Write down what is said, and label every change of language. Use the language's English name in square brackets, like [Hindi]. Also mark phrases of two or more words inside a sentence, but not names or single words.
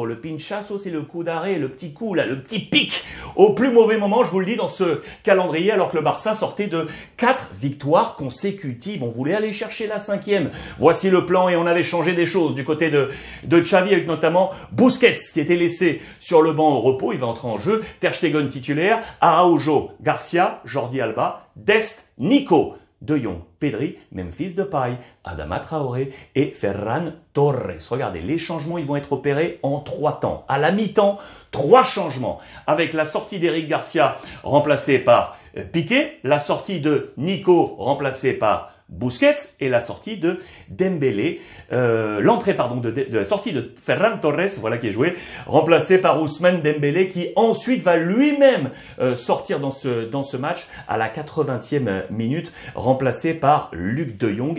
[French] Le pinchazo, c'est le coup d'arrêt, le petit coup, là, le petit pic. Au plus mauvais moment, je vous le dis, dans ce calendrier, alors que le Barça sortait de 4 victoires consécutives. On voulait aller chercher la 5e. Voici le plan et on avait changé des choses du côté de Xavi, avec notamment Busquets, qui était laissé sur le banc au repos, il va entrer en jeu. Ter Stegen titulaire, Araujo, Garcia, Jordi Alba, Dest, Nico, De Jong, Pedri, Memphis Depay, Adama Traoré et Ferran Torres. Regardez, les changements, ils vont être opérés en 3 temps. À la mi-temps, 3 changements. Avec la sortie d'Eric Garcia, remplacé par Piqué, la sortie de Nico, remplacé par Busquets, et la sortie de Dembélé, l'entrée de la sortie de Ferran Torres, voilà qui est joué, remplacé par Ousmane Dembélé, qui ensuite va lui-même sortir dans ce match à la 80e minute, remplacé par Luc De Jong.